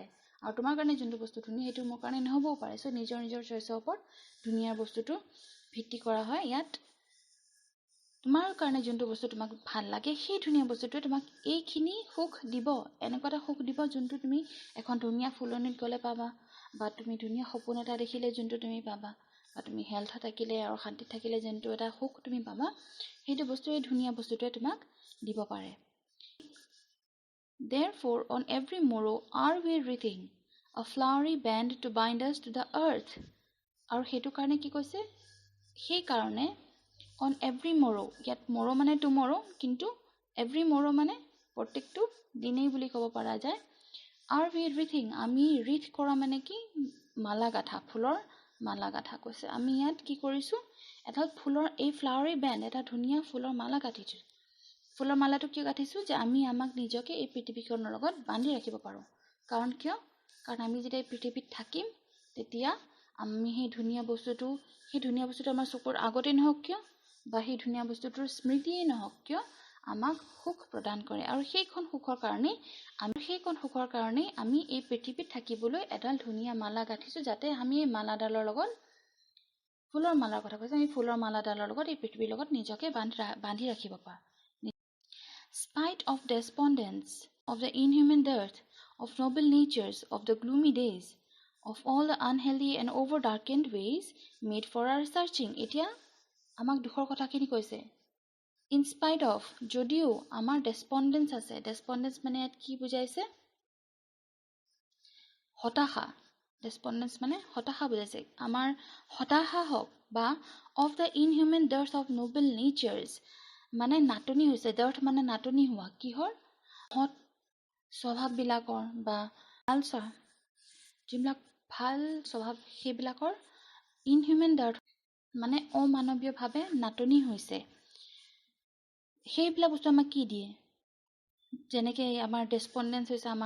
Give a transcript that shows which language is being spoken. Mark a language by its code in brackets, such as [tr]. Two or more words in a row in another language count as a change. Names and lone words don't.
[as] আৰু তোমাৰ কাৰণে যোনটো বস্তু ধুনীয়া সেইটো মোৰ কাৰণে নহ'বও পাৰে চ' নিজৰ চইচৰ ওপৰত ধুনীয়াৰ বস্তুটো ভিত্তি কৰা হয় ইয়াত তোমাৰ কাৰণে যোনটো বস্তু তোমাক ভাল লাগে সেই ধুনীয়া বস্তুটোৱে তোমাক এইখিনি সুখ দিব এনেকুৱা এটা সুখ দিব যোনটো তুমি এখন ধুনীয়া ফুলনিত গ'লে পাবা বা তুমি ধুনীয়া সপোন এটা দেখিলে যোনটো তুমি পাবা বা তুমি হেল্থ থাকিলে আৰু শান্তিত থাকিলে যোনটো এটা সুখ তুমি পাবা সেইটো বস্তু এই ধুনীয়া বস্তুটোৱে তোমাক দিব পাৰে [en] Therefore on every morrow are we wreathing a flowery band to bind us to the earth [as] আৰু সেইটো কাৰণে কি কৈছে সেই কাৰণে [en] on every morrow ইয়াত morrow [as] মানে tomorrow কিন্তু [en] every morrow [as] মানে প্ৰত্যেকটো দিনেই বুলি ক'ব পৰা যায় [en] are we wreathing [as] আমি wreath কৰা মানে কি মালা গাঁঠা ফুলৰ মালা গাঁঠা কৈছে আমি ইয়াত কি কৰিছোঁ এটা ফুলৰ এই [en] flowery band [as] এটা ধুনীয়া ফুলৰ মালা গাঁঠিছোঁ ফুলৰ মালাটো কিয় গাঁঠিছোঁ যে আমি আমাক নিজকে এই পৃথিৱীখনৰ লগত বান্ধি ৰাখিব পাৰোঁ কাৰণ কিয় কাৰণ আমি যেতিয়া এই পৃথিৱীত থাকিম তেতিয়া আমি সেই ধুনীয়া বস্তুটো আমাৰ চকুৰ আগতে নহওক কিয় বা সেই ধুনীয়া বস্তুটোৰ স্মৃতিয়েই নহওক কিয় আমাক সুখ প্ৰদান কৰে আৰু সেইখন সুখৰ কাৰণেই আমি এই পৃথিৱীত থাকিবলৈ এডাল ধুনীয়া মালা গাঁঠিছোঁ যাতে আমি এই মালাডালৰ লগত ফুলৰ মালাৰ কথা কৈছোঁ আমি ফুলৰ মালাডালৰ লগত এই পৃথিৱীৰ লগত নিজকে বান্ধি ৰাখিব পাৰোঁ [en] Spite of despondence, of the inhuman dearth, of noble natures, of the gloomy days, of all the unhealthy and over-darkened ways made for our searching. [as] এতিয়া আমাক দুখৰ কথাখিনি কৈছে [en] in spite of [as] যদিও আমাৰ ডেছপণ্ডেঞ্চ আছে ডেছপণ্ডেঞ্চ মানে ইয়াত কি বুজাইছে হতাশা ডেছপণ্ডেঞ্চ মানে হতাশা বুজাইছে আমাৰ হতাশা হওক বা [en] of the inhuman dearth of noble natures [as] মানে নাটনি হৈছে ডাৰ্থ মানে নাটনি হোৱা কিহৰ সৎ স্বভাৱবিলাকৰ বা ভাল যিবিলাক ভাল স্বভাৱ সেইবিলাকৰ [en] inhuman dearth [as] মানে অমানৱীয়ভাৱে নাটনি হৈছে সেইবিলাক বস্তু আমাক কি দিয়ে যেনেকৈ আমাৰ ডেছপণ্ডেঞ্চ হৈছে আমাৰ